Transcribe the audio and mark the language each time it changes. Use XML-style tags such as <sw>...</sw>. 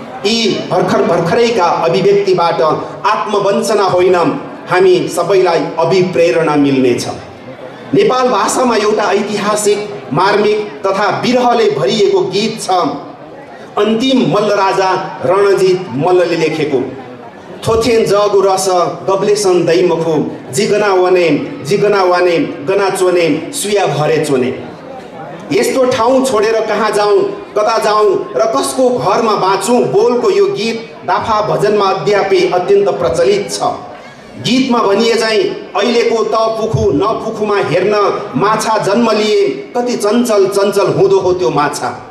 <ne>यी भर्खरैका अभिव्यक्तिबाट आत्मवञ्चना होइन, हामी सबैलाई अभिप्रेरणा मिल्नेछ। नेपाल भाषामा एउटा ऐतिहासिक, मार्मिक तथा विरहले भरिएको गीत छ, अन्तिम मल्ल राजा रणजित मल्लले लेखेको।</ne> <new>थोथेन जगु रस गब्लेसन दैमखो जिगना वाने गना चोने सुया भरे चोने।</new> <ne>यस्तो ठाउँ छोडेर कहाँ जाउँ, कता जाउँ र कसको घरमा बाँचौँ बोलको यो गीत दाफा भजनमा अद्यापि अत्यन्त प्रचलित छ। गीतमा भनिए चाहिँ अहिलेको त पुखु नपुखुमा हेर्न माछा जन्म लिए कति चञ्चल हुँदो हो त्यो माछा।</ne>